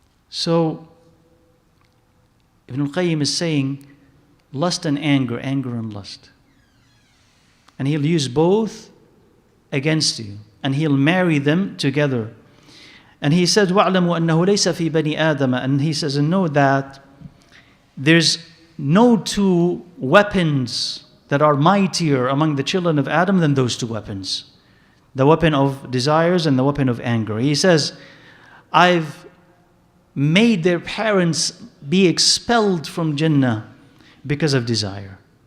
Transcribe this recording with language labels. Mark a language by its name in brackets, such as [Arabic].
[English] So, ibnalqayyim is saying, lust and anger, anger and lust. And he'll use both against you. And he'll marry them together. [Arabic] And he says, وَاعْلَمُوا أَنَّهُ لَيْسَ فِي بَنِي آدَمَ. [English] And he says, and know that there's no two weapons that are mightier among the children of Adam than those two weapons. The weapon of desires and the weapon of anger. He says, I've made their parents be expelled from Jannah because of desire.